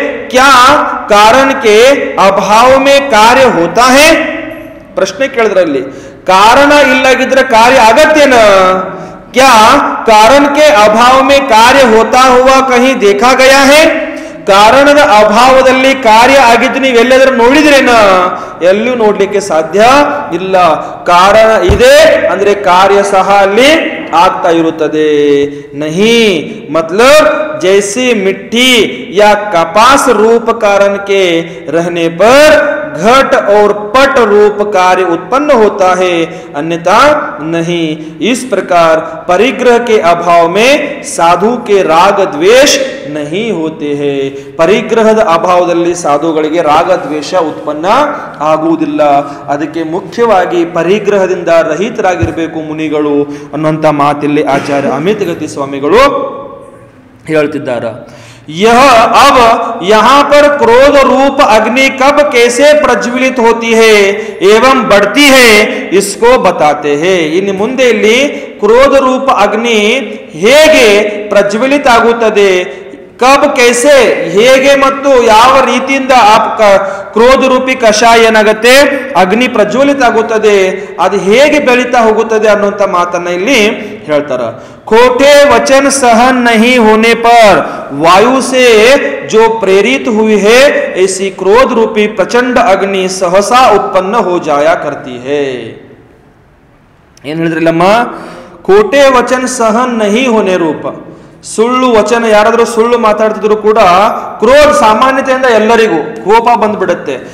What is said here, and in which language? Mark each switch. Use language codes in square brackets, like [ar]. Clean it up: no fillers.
[hi] क्या कारण के अभाव में कार्य होता है. [kn] ಪ್ರಶ್ನೆ ಕೇಳಿದ್ರಲ್ಲಿ ಕಾರಣ ಇಲ್ಲಾಗಿದ್ರೆ ಕಾರ್ಯ ಆಗತ್ತೇನ. [hi] क्या कारण के अभाव में कार्य होता हुआ कहीं देखा गया है. [kn] ಕಾರಣದ ಅಭಾವದಲ್ಲಿ ಕಾರ್ಯ ಆಗಿದ್ದು ನೀವೆಲ್ಲಾದ್ರೂ ನೋಡಿದ್ರೇನ. ಎಲ್ಲೂ ನೋಡ್ಲಿಕ್ಕೆ ಸಾಧ್ಯ ಇಲ್ಲ. ಕಾರಣ ಇದೆ ಅಂದ್ರೆ ಕಾರ್ಯ ಸಹ ಅಲ್ಲಿ ಆಗ್ತಾ ಇರುತ್ತದೆ. [hi] नहीं मतलब जैसे मिट्टी या कपास रूप कारण के रहने पर घट और पट रूप कार्य उत्पन्न होता है, अन्यथा नहीं. इस प्रकार परिग्रह के अभाव में साधु के राग द्वेष नहीं होते हैं. [kn] ಪರಿಗ್ರಹದ ಅಭಾವದಲ್ಲಿ ಸಾಧುಗಳಿಗೆ ರಾಗ ದ್ವೇಷ ಉತ್ಪನ್ನ ಆಗುವುದಿಲ್ಲ. ಅದಕ್ಕೆ ಮುಖ್ಯವಾಗಿ ಪರಿಗ್ರಹದಿಂದ ರಹಿತರಾಗಿರಬೇಕು ಮುನಿಗಳು ಅನ್ನುವಂಥ ಮಾತಿಲ್ಲಿ ಆಚಾರ್ಯ ಅಮಿತ್ ಗತಿ ಸ್ವಾಮಿಗಳು ಹೇಳ್ತಿದ್ದಾರೆ. [hi] यह अब यहां पर क्रोध रूप अग्नि कब कैसे प्रज्वलित होती है एवं बढ़ती है इसको बताते हैं. [kn] इನ್ನು ಮುಂದೆ ಇಲ್ಲಿ ಕ್ರೋಧ ರೂಪ ಅಗ್ನಿ ಹೇಗೆ ಪ್ರಜ್ವಲಿತ ಆಗುತ್ತದೆ, [hi] ಕಬ್ ಕೈಸೆ [kn] ಹೇಗೆ ಮತ್ತು ಯಾವ ರೀತಿಯಿಂದ ಕ್ರೋಧ ರೂಪಿ ಕಷಾಯ ಏನಾಗುತ್ತೆ ಅಗ್ನಿ ಪ್ರಜ್ವಲಿತ ಆಗುತ್ತದೆ, ಅದು ಹೇಗೆ ಬೆಳೀತಾ ಹೋಗುತ್ತದೆ ಅನ್ನುವಂಥ ಮಾತನ್ನ ಇಲ್ಲಿ ಹೇಳ್ತಾರ. [hi] खोटे वचन सहन नहीं होने पर वायु से जो प्रेरित हुई है ऐसी क्रोध रूपी प्रचंड अग्नि सहसा उत्पन्न हो जाया करती है. [kn] ಏನ್ ಹೇಳಿದ್ರಲ್ಲಮ್ಮ, [hi] खोटे वचन सहन नहीं होने रूप. [kn] ಸುಳ್ಳು ವಚನ ಯಾರಾದ್ರೂ ಸುಳ್ಳು ಮಾತಾಡ್ತಿದ್ರು ಕೂಡ ಕ್ರೋಧ ಸಾಮಾನ್ಯತೆಯಿಂದ ಎಲ್ಲರಿಗೂ ಕೋಪ ಬಂದ್ಬಿಡುತ್ತೆ.